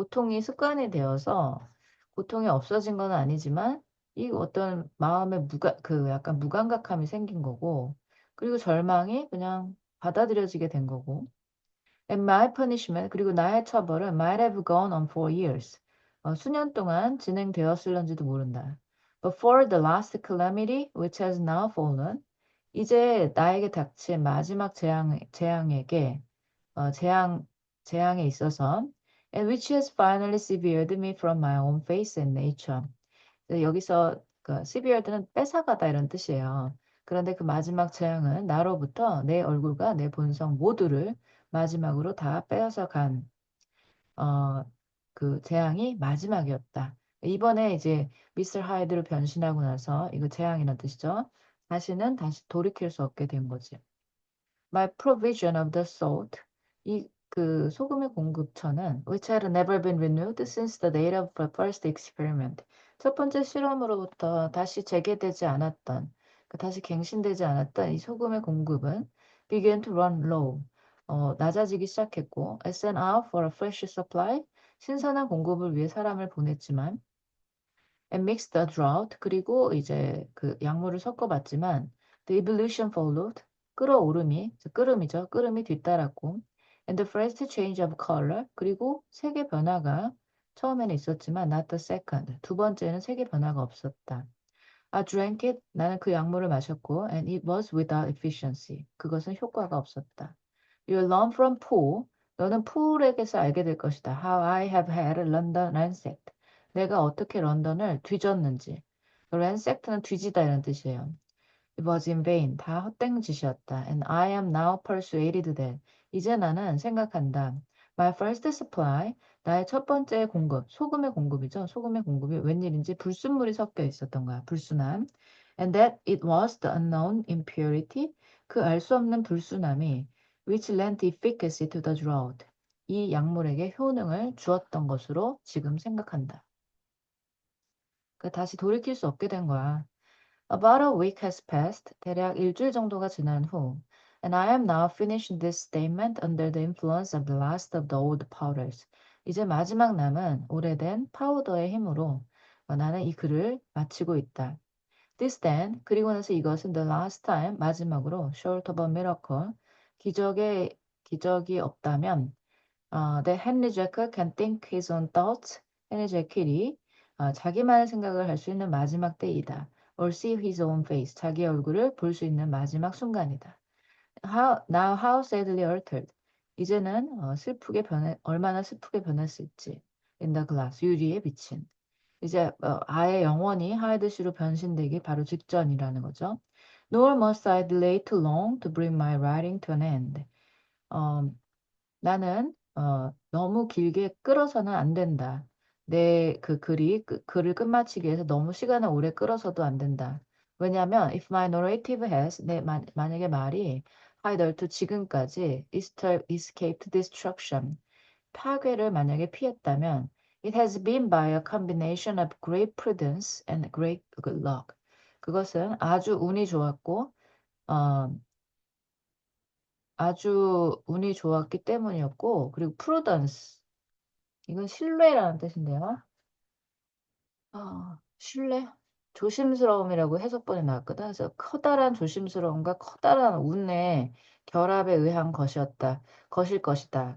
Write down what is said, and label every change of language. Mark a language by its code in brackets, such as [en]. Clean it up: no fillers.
[ko] 고통이 습관이 되어서 고통이 없어진 건 아니지만 이 어떤 마음의 약간 무감각함이 생긴 거고, 그리고 절망이 그냥 받아들여지게 된 거고, [en] And my punishment, [ko] 그리고 나의 처벌은 [en] might have gone on for years. [ko] 수년 동안 진행되었을런지도 모른다. [en] But for the last calamity which has now fallen, [ko] 이제 나에게 닥친 마지막 재앙에게, 재앙에 있어서, [en] and which has finally severed me from my own face and nature. [ko] 여기서 그 severed는 뺏어가다 이런 뜻이에요. 그런데 그 마지막 재앙은 나로부터 내 얼굴과 내 본성 모두를 마지막으로 다 빼앗아 간, 어, 그 재앙이 마지막이었다. 이번에 이제 미스터 하이드로 변신하고 나서 이거 재앙이라는 뜻이죠. 다시 돌이킬 수 없게 된 거지. [en] My provision of the salt, [ko] 그 소금의 공급처는 [en] which had never been renewed since the date of the first experiment. [ko] 첫 번째 실험으로부터 다시 재개되지 않았던, 다시 갱신되지 않았던 이 소금의 공급은 [en] began to run low. [ko] 낮아지기 시작했고, [en] sent out for a fresh supply. [ko] 신선한 공급을 위해 사람을 보냈지만, [en] and mixed the drought. [ko] 그리고 이제 그 약물을 섞어봤지만, [en] the evolution followed. [ko] 끓음이 뒤따랐고, [en] and the first change of color. [ko] 그리고 색의 변화가 처음에는 있었지만, [en] not the second. [ko] 두 번째는 색의 변화가 없었다. [en] I drank it. [ko] 나는 그 약물을 마셨고, [en] and it was without efficiency. [ko] 그것은 효과가 없었다. [en] You learn from Paul. [ko] 너는 폴에게서 알게 될 것이다. [en] How I have had London ransacked. [ko] 내가 어떻게 런던을 뒤졌는지. ransack는 뒤지다 이런 뜻이에요. [en] It was in vain. [ko] 다 헛된 짓이었다. [en] And I am now persuaded that. [ko] 이제 나는 생각한다. [en] My first supply. [ko] 나의 첫 번째 공급. 소금의 공급이죠. 소금의 공급이 웬일인지 불순물이 섞여 있었던 거야. 불순함. [en] And that it was the unknown impurity. [ko] 그 알 수 없는 불순함이 [en] which lent efficacy to the drought. [ko] 이 약물에게 효능을 주었던 것으로 지금 생각한다. 다시 돌이킬 수 없게 된 거야. [en] About a week has passed. [ko] 대략 일주일 정도가 지난 후, [en] and I am now finishing this statement under the influence of the last of the old powders. [ko] 이제 마지막 남은 오래된 파우더의 힘으로 나는 이 글을 마치고 있다. [en] This then, [ko] 그리고 나서 이것은 [en] the last time, [ko] 마지막으로 [en] short of a miracle, [ko] 기적이 없다면, [en] that Henry Jekyll can think his own thoughts. [ko] 헨리 제킬이 자기만의 생각을 할 수 있는 마지막 때이다. [en] Or see his own face. [ko] 자기 얼굴을 볼 수 있는 마지막 순간이다. [en] Now how sadly altered. [ko] 이제는 얼마나 슬프게 변했을지. [en] In the glass. [ko] 유리에 비친. 이제 아예 영원히 하이드시로 변신되기 바로 직전이라는 거죠. [en] Nor must I delay too long to bring my writing to an end. [ko] 어, 나는 너무 길게 끌어서는 안 된다. 내 그 글을 끝마치기 위해서 너무 시간을 오래 끌어서도 안 된다. 왜냐하면 [en] if my narrative has [ko] 만약에 말이 [en] hitherto [ko] 지금까지 [en] escaped destruction [ko] 파괴를 만약에 피했다면 [en] it has been by a combination of great prudence and great good luck. [ko] 그것은 아주 운이 좋았고 어, 아주 운이 좋았기 때문이었고 그리고 prudence 이건 신뢰라는 뜻인데요. 신뢰? 조심스러움이라고 해석본에 나왔거든. 그래서 커다란 조심스러움과 커다란 운의 결합에 의한 것이었다. 것일 것이다.